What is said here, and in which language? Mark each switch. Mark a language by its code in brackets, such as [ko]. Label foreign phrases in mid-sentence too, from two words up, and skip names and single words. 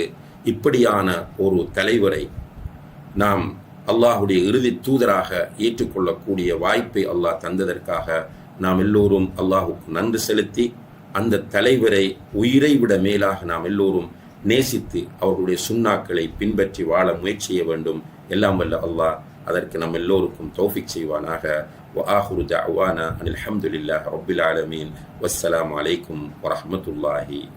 [ta] இப்படியான ஒரு தலைவரை நாம் அல்லாஹுடைய இறுதி தூதராக ஏற்றுக்கொள்ளக்கூடிய வாய்ப்பை அல்லாஹ் தந்ததற்காக நாம் எல்லோரும் அல்லாஹுக்கு நன்றி செலுத்தி அந்த தலைவரை உயிரை விட மேலாக நாம் எல்லோரும் நேசித்து அவர்களுடைய சுன்னாக்களை பின்பற்றி வாழ முயற்சி செய்ய வேண்டும். எல்லாம் வல்ல அல்லாஹ் அதற்கு நம் எல்லோருக்கும் தௌஃபிக் செய்வானாக. [ar] وآخر دعوانا أن الحمد لله رب العالمين والسلام عليكم ورحمة الله